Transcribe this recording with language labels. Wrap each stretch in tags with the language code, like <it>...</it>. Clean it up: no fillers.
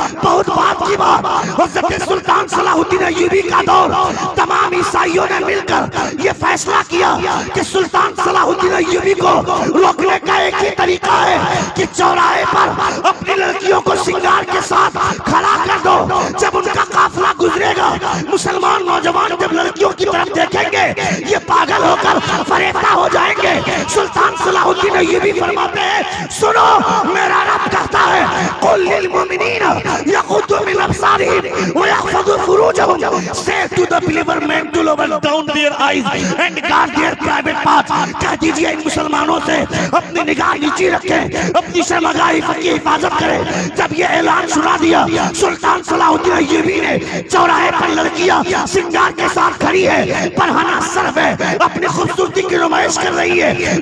<hi>बहुत बात की बात, हज़रत सुल्तान सलाहुद्दीन अय्यूबी का दौर, तमाम ईसाइयों ने मिलकर ये फैसला किया कि सुल्तान सलाहुद्दीन अय्यूबी को रोकने का एक ही तरीका है कि चौराहे पर अपनी लड़कियों को श्रृंगार के साथ खड़ा कर दो। जब उनका काफिला गुजरेगा, मुसलमान नौजवान जब लड़कियों की तरफ देखेंगे ये पागल होकर फरेफ्ता हो जाएंगे। सुल्तान सलाहुद्दीन अय्यूबी फरमाते हैं सुनो, मेरा रब कहता है</hi> <ar>कुल लिल मुमिनीन यगुद्दू मिन अब्सारिहिम أبصارهم ويحفظوا فروجهم.</ar> <en>Say to the believer men to lower down their eyes and guard their private parts.</en> <hi>कह दीजिए इन मुसलमानों से अपनी निगाह नीचे रखें, अपनी शर्मगाह की हिफाजत करें. जब ये ऐलान सुना दिया, सुल्तान सलाहुद्दीन अय्यूबी ने चौराहे पर लड़कियां सिंगार के साथ खड़ी है, परहाना सर है, अपनी खूबसूरती की नुमाइश कर रही है.</hi>